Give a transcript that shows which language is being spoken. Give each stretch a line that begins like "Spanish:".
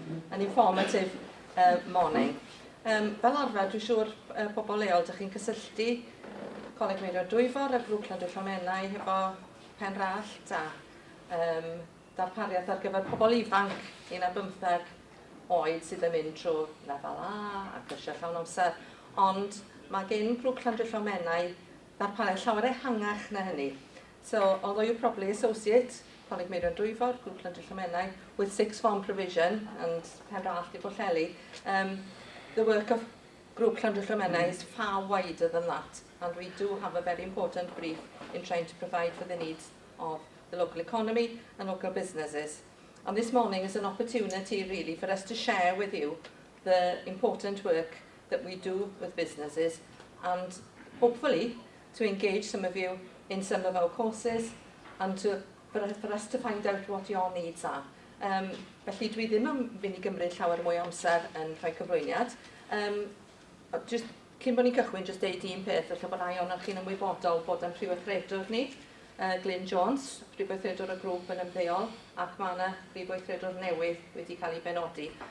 English: an informative morning.
Welsh: Fel arfer, dwi'n siŵr pobl leol, ydych chi'n cysylltu Coleg Meirio'r Dwyfor a Grŵp Llandrillo Menai efo pen rallt a darpariaeth ar gyfer pobl ifanc 15 oed sydd yn mynd trwy lefel A a cyrsiau llawn amser. Ond mae gen Grŵp Llandrillo Menai darpariaeth llawer ehangach na hynny.
English: So, although you probably associate Coleg Meirio'r Dwyfor, Grŵp Llandrillo Menai, with sixth form provision and pen rallt i Plas Heli, the work of Grŵp Llandrillo Menai is far wider than that, and we do have a very important brief in trying to provide for the needs of the local economy and local businesses. And this morning is an opportunity really for us to share with you the important work that we do with businesses and hopefully to engage some of you in some of our courses and for us to find out what your needs are.
Welsh: Felly dwi ddim yn mynd i gymryd llawer mwy o amser yn rhoi cyflwyniad. Just cyn bod ni'n cychwyn, just deud un peth, felly bod rai o'ch chi'n ymwybodol bod yn prifweithredwr ni, Glyn Jones, prifweithredwr y grŵp yn ymddeol, ac mae yna prifweithredwr newydd wedi cael ei benodi.